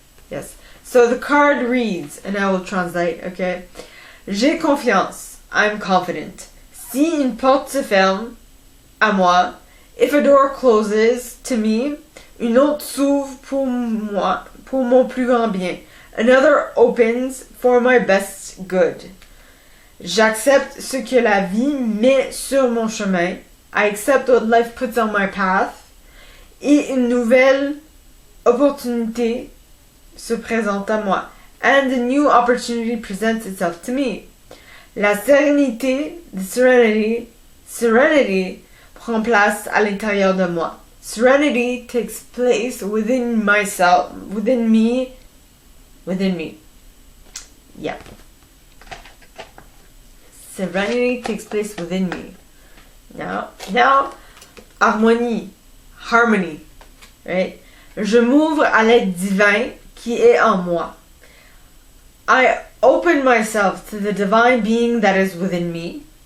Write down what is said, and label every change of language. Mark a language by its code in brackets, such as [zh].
[en] Yes. So the card reads, and I will translate, okay? [fr] J'ai confiance. [en] I'm confident. [fr] Si une porte se ferme, à moi, [en] if a door closes to me, [fr] une autre s'ouvre pour moi, pour mon plus grand bien. [en] Another opens for my best good. [fr] J'accepte ce que la vie met sur mon chemin. [en] I accept what life puts on my path. [fr] Et une nouvelle opportunité se présente à moi, [en] and a new opportunity presents itself to me. [fr] La sérénité, [en] the serenity [fr] prend place à l'intérieur de moi. [en] Serenity takes place within myself, within me. Yeah. Serenity takes place within me. Now, harmonie, right? [fr] Je m'ouvre à l'aide divin qui est en moi. [en] I open myself to the divine being that is within me.